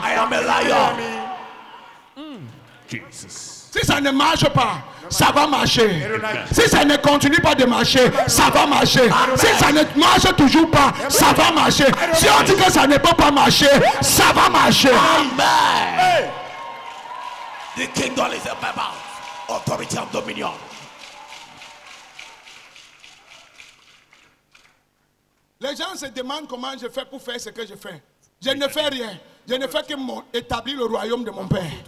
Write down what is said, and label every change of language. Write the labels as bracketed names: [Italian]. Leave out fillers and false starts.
[English] I am a lion. Jesus. [French] Si ça ne marche pas, ça va marcher. Si ça ne continue pas de marcher, ça va marcher. Si ça ne marche toujours pas, ça va marcher. Si on dit que ça ne peut pas marcher, ça va marcher. Amen. [English] The kingdom is about authority and dominion. [French] Les gens se demandent comment je fais pour faire ce que je fais. Je ne fais rien. Je ne fais que établir le royaume de mon Père.